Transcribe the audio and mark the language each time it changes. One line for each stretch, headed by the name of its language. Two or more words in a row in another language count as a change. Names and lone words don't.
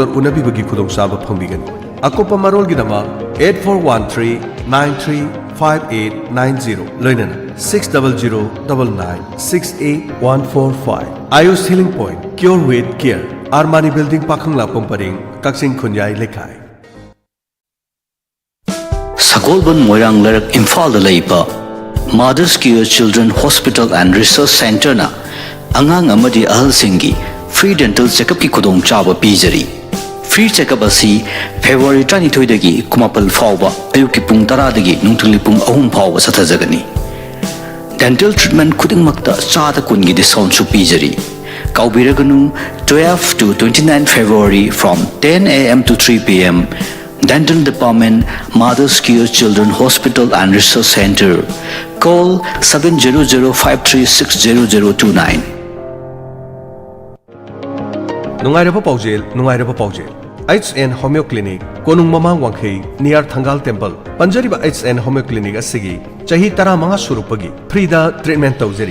Manipuri: Unabi bagi khudong saba phangbigan akopa marol gidama 8413935890 loinana 6009968145 Ayush Healing Point Cure with Care Armani Building Pakhangla Pamparing Kaksing Khunjai Lekai Sagolban Moirang Larak Imphal da Leipa Mother's Care Children Hospital and Research Center na angang amadi ahal singi
English: free dental checkup
Manipuri: ki khudong chaba pijari
English: free checkup
Manipuri: asi February 22 dagi kumapal fawba ayuk ki pung 10 dagi nungthuli pung 3 fawba sathajagani
English: dental treatment
Manipuri: khuding makta chada kun gi discount su pijari kaubiraganu
English: 12 to 29 February from 10 am to 3 pm
Manipuri: Dental Department, Mother's Care Children Hospital and Research Center.
English: Call 700-536-0029.
Manipuri: Nungairaba Paujel. HN Homeo Clinic, Konung Mamang Wangkhei, near Thangal Temple. Panjariba HN Homeo Clinic asigi chahi tara manga surupagi free-da treatment tawjari.